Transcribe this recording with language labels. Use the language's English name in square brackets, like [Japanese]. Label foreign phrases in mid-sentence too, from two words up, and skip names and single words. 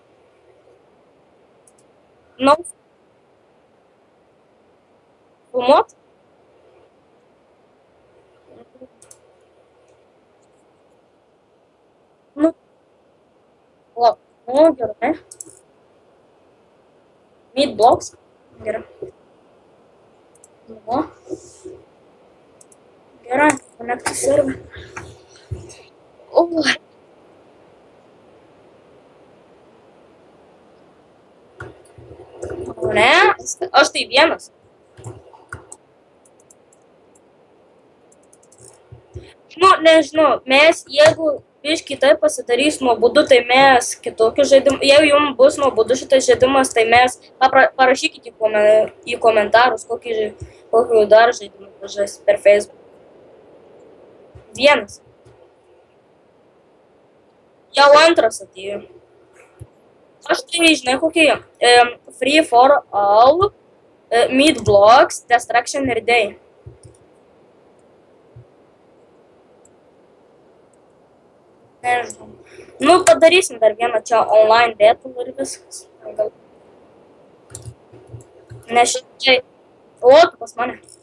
[Lithuanian] Filmuot? Gerai. [English] Meet blocks. [Lithuanian] Gerai. Gerai, [English] connect to server. [Lithuanian] Ne, aš tai vienas. Nežinau, mes jeigu biškį taip pasidarys nuobodu, tai mes kitokius žaidimus, jeigu jums bus nuobodu šitas žaidimas, tai mes parašykite į komentarus, kokį dar žaidimą pažais per Facebook. Vienas. Jau antras atėjo. Aš tai žinai kokie. [English] Free for all, Meet blocks, Destruction ir Day. [Lithuanian] Nežinau. Padarysim dar vieną čia [English] online battle [Lithuanian] ir viskas. Nes šitai... tu pas mane.